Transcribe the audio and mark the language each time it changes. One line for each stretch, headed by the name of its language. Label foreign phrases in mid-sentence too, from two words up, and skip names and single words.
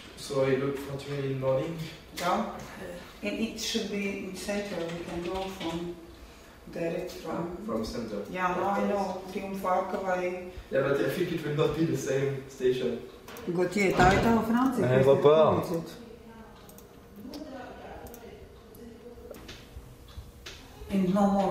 English: So I look for you in the morning? Yeah. And it should be in center. We can go from direct from center. Yeah, no, I know.
Latvian: Triumfāka vai...
English: Yeah, but I think it will not be the same station.
Latvian: Gautier, tā ir tava Francija.
French: Elle va pas.
English: And no more.